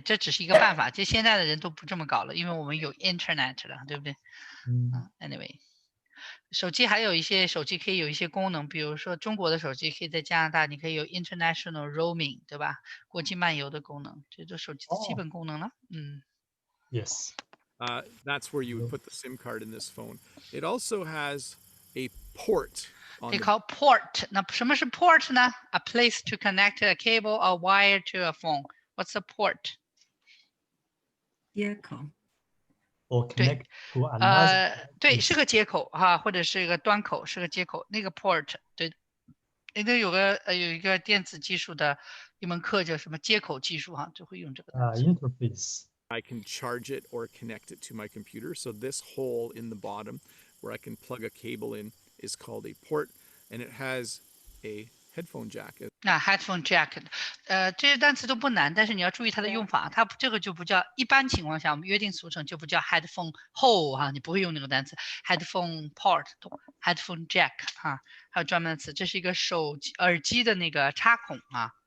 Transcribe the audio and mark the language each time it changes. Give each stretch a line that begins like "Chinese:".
Chinese: 这只是一个办法，这现在的人都不这么搞了，因为我们有 internet 了，对不对？Anyway， 手机还有一些手机可以有一些功能，比如说中国的手机可以在加拿大，你可以有 international roaming， 对吧？国际漫游的功能，这都手机的基本功能了。
English: Yes. That's where you would put the SIM card in this phone. It also has a port. They call port.
Chinese: 那什么是 port 呢？
English: A place to connect a cable or wire to a phone. What's a port?
Chinese: 接口。
English: Or connect to another.
Chinese: 对，是个接口哈，或者是一个端口，是个接口。那个 port 对，那个有一个电子技术的一门课叫什么接口技术哈，就会用这个。
English: Interface. I can charge it or connect it to my computer. So this hole in the bottom where I can plug a cable in is called a port, and it has a headphone jack.
Chinese: headphone jack， 这些单词都不难，但是你要注意它的用法。它这个就不叫，一般情况下我们约定俗成就不叫 headphone hole 哈，你不会用那个单词 headphone port、headphone jack 哈，还有专门的词，这是一个耳机的那个插孔啊。